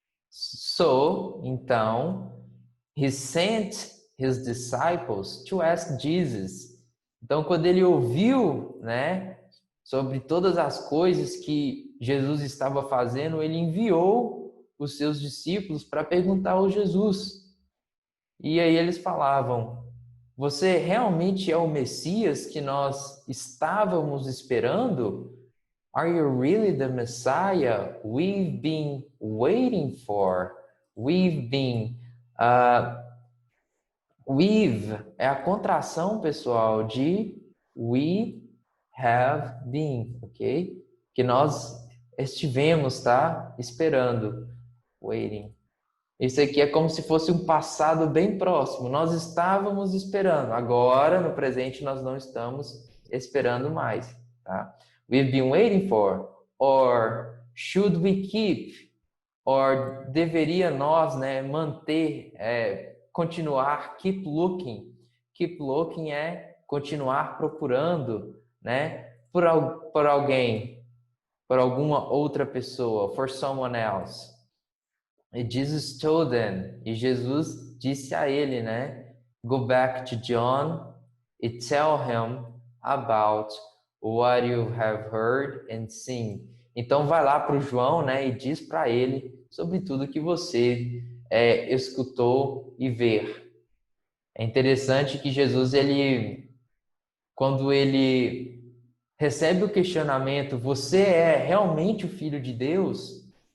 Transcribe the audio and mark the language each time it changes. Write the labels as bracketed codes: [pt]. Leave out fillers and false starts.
[en] So, então, he sent his disciples to ask Jesus. [pt] Então, quando ele ouviu, né, sobre todas as coisas que Jesus estava fazendo, ele enviou os seus discípulos para perguntar ao Jesus. E aí eles falavam: você realmente é o Messias que nós estávamos esperando? [en] Are you really the Messiah we've been waiting for? We've been. [pt] We've é a contração, pessoal, de [en] we have been, [pt] ok? Que nós estivemos, tá? Esperando. Waiting. Isso aqui é como se fosse um passado bem próximo. Nós estávamos esperando. Agora, no presente, nós não estamos esperando mais, tá? [en] We've been waiting for, or should we keep, or [pt] deveria nós, né, manter, continuar, [en] keep looking. Keep looking [pt] é continuar procurando, né, por alguém, por alguma outra pessoa, [en] for someone else. [pt] E Jesus [en] told them, [pt] e Jesus disse a ele, né? [en] Go back to John e tell him about what you have heard and seen. [pt] Então vai lá para o João, né? E diz para ele sobre tudo que você escutou e ver. É interessante que Jesus, quando ele recebe o questionamento, você é realmente o Filho de Deus?